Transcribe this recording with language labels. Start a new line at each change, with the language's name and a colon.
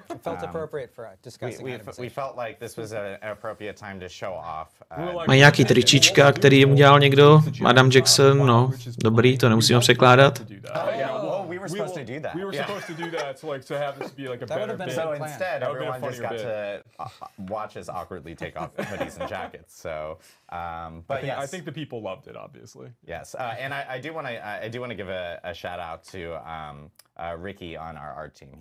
English: it felt appropriate for discussing. We felt like this was an appropriate time to show off.
Czech: Má nějaký tričíčka, který jim udělal někdo. Adam Jackson, no, dobrý, to nemusíme překládat.
English: We were supposed to do that. We were supposed to do that to have this be like a better bit. So instead, everyone just got to watch us awkwardly take off hoodies and jackets. So, but yes, I think the people loved it, obviously. Yes, and I do want to give a shout out to Ricky on our art team.